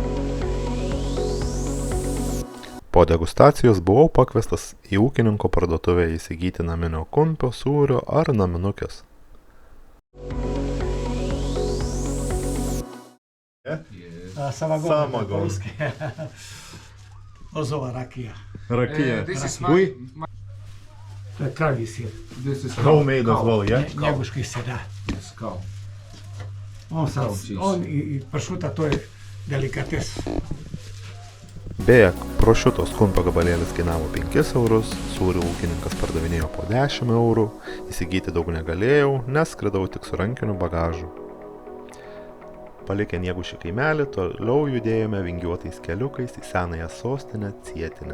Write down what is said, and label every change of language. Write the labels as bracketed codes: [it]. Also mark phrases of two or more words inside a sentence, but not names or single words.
[lt] Po degustacijos buvau pakviestas į ūkininko parduotuvę įsigyti naminio kumpio, sūrio ar naminukės. [sr] Samagon. Lozova rakija. Rakija. [en] This is Ui, [sr] To je kravi sir. [en] This is homemade as well, yeah? [sr] Njeguški sir, da. [en] Yes, cow. [sr] On i pršuta, to je delikates. [lt] Beje, prosciuttos kumpio gabalėlis kainavo 5 eurus, sūrį ūkininkas pardavinėjo po 10 eurų, įsigyti daug negalėjau, nes skridau tik su rankiniu bagažu. Palikę Niegušį kaimelį, toliau judėjome vingiuotais keliukais į senąją sostinę Cietinę.